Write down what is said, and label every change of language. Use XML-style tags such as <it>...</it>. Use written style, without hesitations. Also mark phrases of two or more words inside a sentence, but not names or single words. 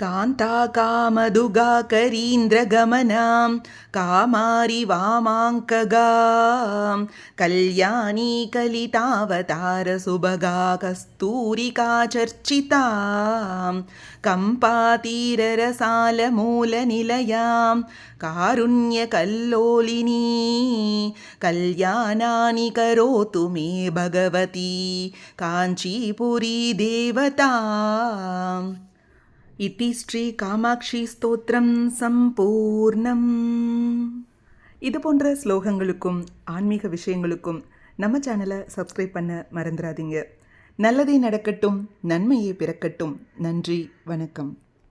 <sa>कान्ताकामदुगाकरीन्द्रगमनां कामारि वामाङ्कगां कल्याणी कलितावतारसुभगा कस्तूरिका चर्चितां कम्पातीररसालमूलनिलयां कारुण्यकल्लोलिनी कल्याणानि करोतु मे भगवती काञ्चीपुरी देवता. इति श्री कामाक्षी स्तोत्रम् सम्पूर्णम्.</sa> <ta>இது போன்ற ஸ்லோகங்களுக்கும் ஆன்மீக விஷயங்களுக்கும் நம்ம சேனலை சப்ஸ்கிரைப் பண்ண மறந்துடாதீங்க. நல்லதே நடக்கட்டும், நன்மையே பிறக்கட்டும். நன்றி, வணக்கம்.</ta>